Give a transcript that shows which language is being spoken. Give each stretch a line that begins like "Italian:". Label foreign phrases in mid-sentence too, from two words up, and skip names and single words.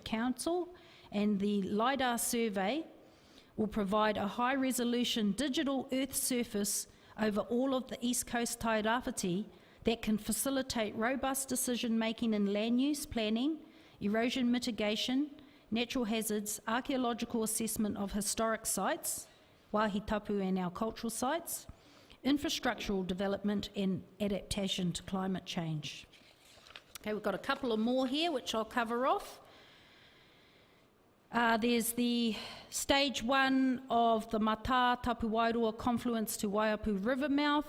English: Council, and the LiDAR survey will provide a high-resolution digital Earth surface over all of the East Coast Tairāwhiti that can facilitate robust decision-making in land use planning, erosion mitigation, natural hazards, archaeological assessment of historic sites,
Māori: wāhi tapu
English: and our cultural sites, infrastructural development and adaptation to climate change. Okay, we've got a couple of more here which I'll cover off. There's the stage 1 of the Mata Tapu Wairoa confluence to Waiapu River mouth.